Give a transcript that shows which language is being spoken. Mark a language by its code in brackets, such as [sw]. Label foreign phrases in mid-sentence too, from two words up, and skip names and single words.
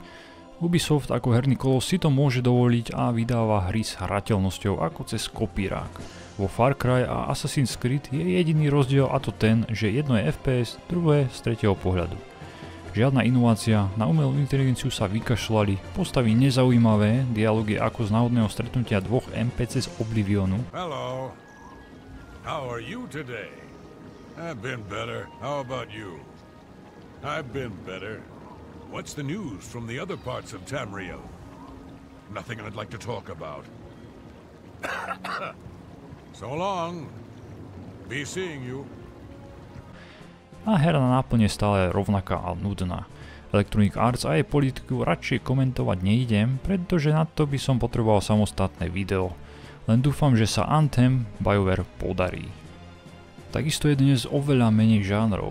[sk] Ubisoft ako herný kolos si to môže dovoliť a vydáva hry s hrateľnosťou ako cez kopírák. Vo Far Cry a Assassin's Creed je jediný rozdiel a to ten, že jedno je FPS, druhé z tretieho pohľadu. Žiadna inovácia, na umelú inteligenciu sa vykašľali, postavy nezaujímavé, dialógy ako z náhodného stretnutia dvoch NPC z Oblivionu. [en] Hello. How are you today? I've been better. How about you? I've been better. What's the news from the other parts of Tamriel? Nothing I'd like to talk about. So long. Be seeing you. [sk] A hra na náplň je stále rovnaká a nudná. Electronic Arts a jej politiku radšej komentovať nejdem, pretože na to by som potreboval samostatné video. Len dúfam, že sa Anthem BioWare podarí. Takisto je dnes oveľa menej žánrov.